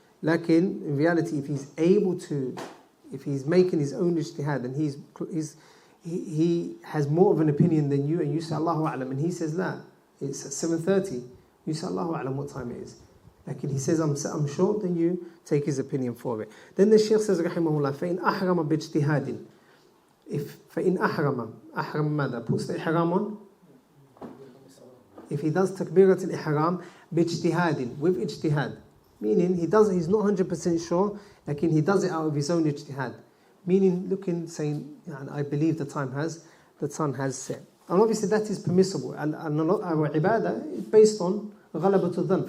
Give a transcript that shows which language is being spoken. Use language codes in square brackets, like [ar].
[en] Lakin, in reality, if he's able to, if he's making his own ijtihad and he has more of an opinion than you, and you say Allahu A'lam, and he says la, it's at 7:30, you say Allahu A'lam what time it is. Like he says I'm sure, then you take his opinion for it. Then the Shaykh says rahimahullah, [ar] فَإِنْ أَحْرَمَ بِاجْتِهَادٍ, فَإِنْ أَحْرَمَ ماذا? [en] Puts the ihram on. If he does takbirat al-ihram بِاجْتِهَادٍ, with ijtihad, meaning he's not 100% sure, like he does it out of his own ijtihad. Meaning looking, saying, I believe the sun has set. And obviously that is permissible. And a lot of our ibadah is based on ghalabatul dhan.